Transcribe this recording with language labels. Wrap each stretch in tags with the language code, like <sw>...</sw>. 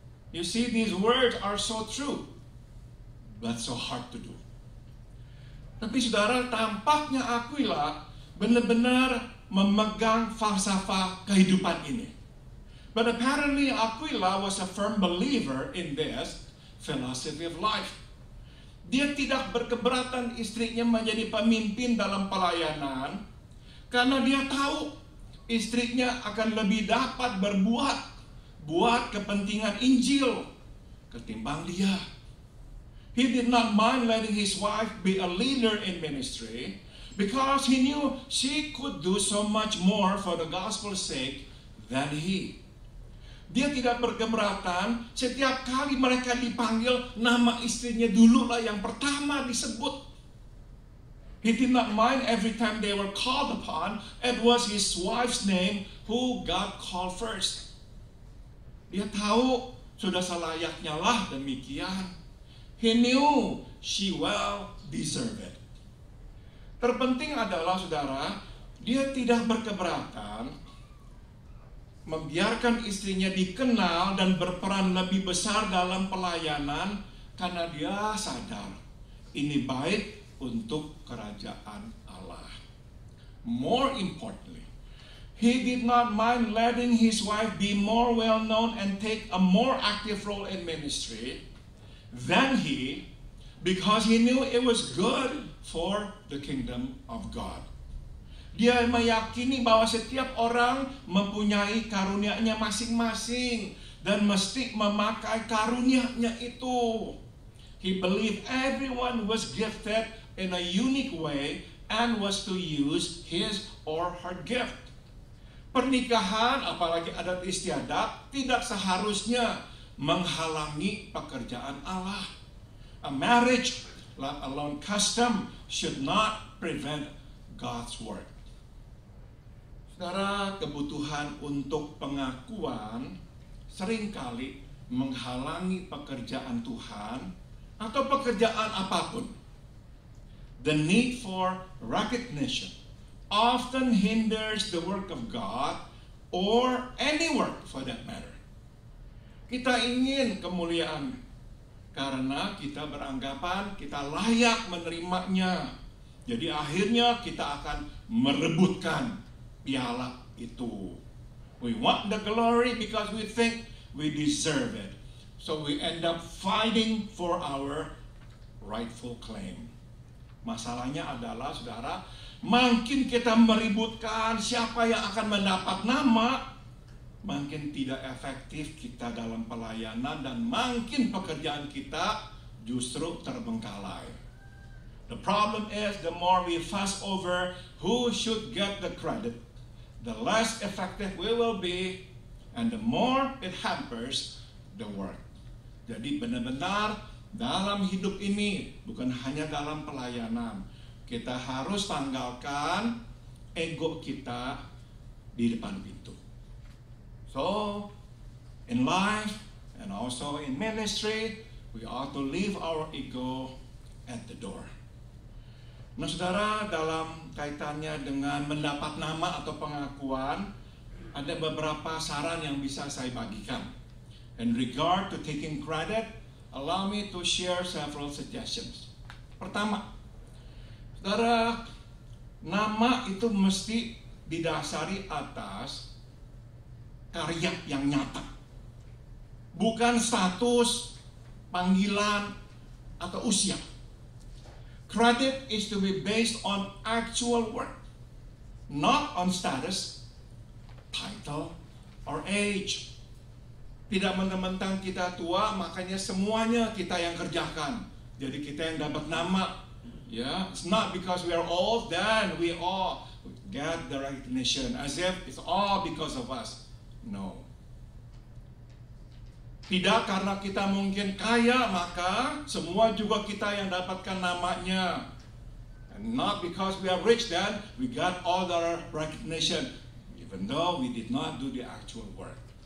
<en>You see, these words are so true, but so hard to do.</en> <id>Tapi saudara, tampaknya Aquila benar-benar memegang falsafah kehidupan ini.</id> <en>But apparently Aquila was a firm believer in this philosophy of life.</en> <id>Dia tidak berkeberatan istrinya menjadi pemimpin dalam pelayanan, karena dia tahu istrinya akan lebih dapat berbuat buat kepentingan Injil ketimbang dia.</id> <en>He did not mind letting his wife be a leader in ministry because he knew she could do so much more for the gospel's sake than he.</en> <id>Dia tidak berkeberatan setiap kali mereka dipanggil, nama istrinya dulu lah yang pertama disebut.</id> <en>He did not mind every time they were called upon, it was his wife's name who God called first.</en> <id>Dia tahu sudah selayaknya lah demikian.</id> <en>He knew she well deserved it.</en> <id>Terpenting adalah saudara, dia tidak berkeberatan membiarkan istrinya dikenal dan berperan lebih besar dalam pelayanan karena dia sadar ini baik untuk kerajaan Allah.</id> <en>More importantly, he did not mind letting his wife be more well known and take a more active role in ministry than he, because he knew it was good for the kingdom of God.</en> <id>Dia meyakini bahwa setiap orang mempunyai karunia-nya masing-masing dan mesti memakai karunia-nya itu.</id> <en>He believed everyone was gifted in a unique way and was to use his or her gift.</en> <id>Pernikahan, apalagi adat istiadat, tidak seharusnya menghalangi pekerjaan Allah.</id> <en>A marriage, let alone custom, should not prevent God's work.</en> <id>Saudara, kebutuhan untuk pengakuan seringkali menghalangi pekerjaan Tuhan atau pekerjaan apapun.</id> <en>The need for recognition often hinders the work of God or any work for that matter.</en> <id>Kita ingin kemuliaan karena kita beranggapan kita layak menerimanya. Jadi akhirnya kita akan merebutkan piala itu.</id> <en>We want the glory because we think we deserve it. So we end up fighting for our rightful claim.</en> <id>Masalahnya adalah, saudara, makin kita meributkan siapa yang akan mendapat nama, makin tidak efektif kita dalam pelayanan dan makin pekerjaan kita justru terbengkalai.</id> <en>The problem is the more we fuss over who should get the credit, the less effective we will be, and the more it hampers the work.</en> <id>Jadi benar-benar dalam hidup ini, bukan hanya dalam pelayanan, kita harus tanggalkan ego kita di depan pintu.</id> <en>So, in life and also in ministry, we ought to leave our ego at the door.</en> <id>Nah, saudara, dalam kaitannya dengan mendapat nama atau pengakuan, ada beberapa saran yang bisa saya bagikan.</id> <en>In regard to taking credit, allow me to share several suggestions.</en> <id>Pertama, saudara, nama itu mesti didasari atas karya yang nyata, bukan status, panggilan, atau usia.</id> <en>Credit is to be based on actual work, not on status, title, or age.</en> <id>Tidak mentang-mentang kita tua, makanya semuanya kita yang kerjakan. Jadi kita yang dapat nama.</id> <en>Yeah, it's not because we are old, then we all get the recognition as if it's all because of us. No.</en> <id>Tidak karena kita mungkin kaya, maka semua juga kita yang dapatkan namanya.</id> <en>And not because we are rich, then we got all the recognition, even though we did not do the actual work.</en>